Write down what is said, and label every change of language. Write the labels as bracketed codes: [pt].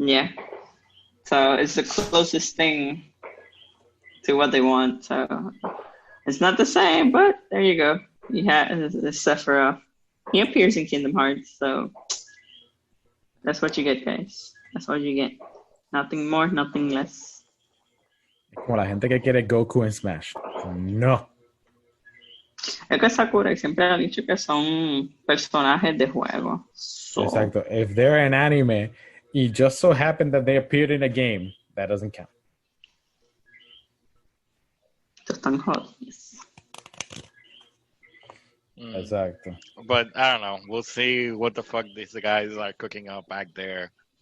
[en] Yeah, so it's the closest thing to what they want. So it's not the same, but there you go. Yeah, the Sephiroth. He appears in Kingdom Hearts, so that's what you get, guys. That's what you get. Nothing more, nothing less. [es] Como la gente que quiere Goku en Smash. No. Es que Sakurai siempre ha dicho que son personajes de juego. [en] So, [es] Exacto. [en] If they're an anime, it just so happened that they appeared in a game, that doesn't count. [es] están jodidos. Exacto. [en] But I don't know. We'll see what the fuck these guys are cooking up back there.